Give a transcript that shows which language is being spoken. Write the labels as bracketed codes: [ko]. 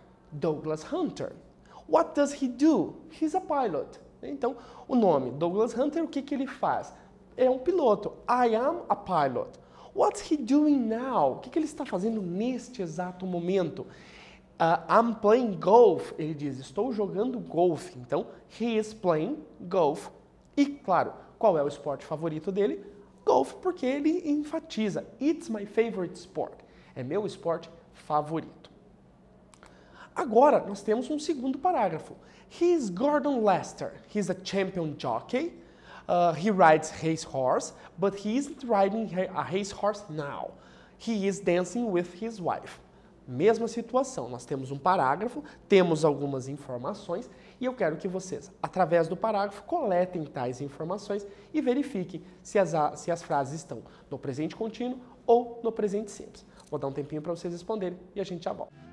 [en] Douglas Hunter. What does he do? He's a pilot. [pt] Então, o nome, Douglas Hunter, o que ele faz? É um piloto. [en] I am a pilot. What's he doing now? [pt] O que ele está fazendo neste exato momento? [en] I'm playing golf. [pt] Ele diz, estou jogando golfe. Então, [en] he is playing golf. [pt] E, claro, qual é o esporte favorito dele? Golf, porque ele enfatiza, [en] it's my favorite sport, [pt] é meu esporte favorito. Agora, nós temos um segundo parágrafo. [en] He is Gordon Lester, he's a champion jockey, he rides racehorse, but he isn't riding a racehorse now. He is dancing with his wife. [pt] Mesma situação, nós temos um parágrafo, temos algumas informações e eu quero que vocês, através do parágrafo, coletem tais informações e verifiquem se as frases estão no presente contínuo ou no presente simples. Vou dar um tempinho para vocês responderem e a gente já volta.